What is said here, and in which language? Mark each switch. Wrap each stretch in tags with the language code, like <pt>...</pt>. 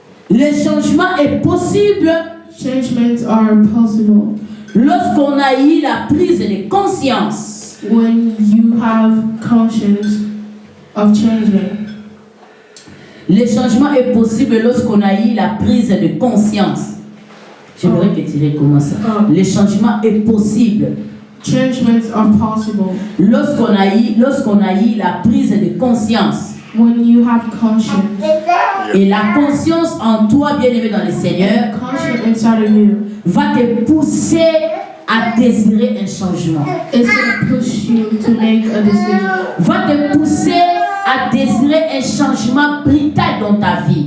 <fr>Le changement est possible</fr> <en>Changements are possible</en> <fr>lorsqu'on a eu la prise de conscience.</fr> <en>when you have conscience of changing.</en> <fr>Le changement est possible lorsqu'on a eu la prise de conscience. J'aimerais que tu recommences. Le changement est possible</fr> <en>Changements are possible</en> <fr>lorsqu'on a eu la prise de conscience.</fr> <en>when you have conscience.</en> <fr>Et la conscience en toi, bien-aimé dans le Seigneur,</fr> <en>Conscience inside of you</en> <fr>va te pousser à désirer un changement.</fr> <en>is going to push you to make a decision.</en> <fr>Va te pousser à désirer un changement brutal dans ta vie.</fr>